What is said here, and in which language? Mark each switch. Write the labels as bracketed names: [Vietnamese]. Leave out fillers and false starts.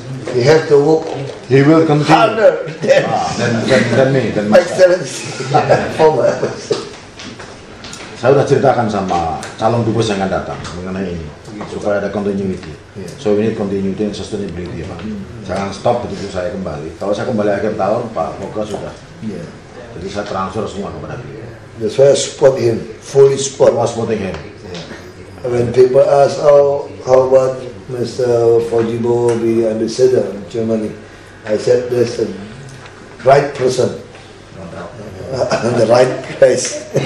[English] He have to work He will continue. harder [Indonesian] Dan [English] my excellency. Former ambassador. [Indonesian] saya sudah ceritakan sama calon dubes yang akan datang mengenai ini supaya ada continuity. [English] So we need continuity and sustainability Pak. [Indonesian] Jangan stop begitu saya kembali. Kalau saya kembali akhir tahun Pak Moga sudah. Jadi saya transfer semua kepada beliau. [English] That's why I support him, fully support. Was supporting him. When people ask how about Mr. Fojibo be ambassador in Germany, I said there's a right person and the right place.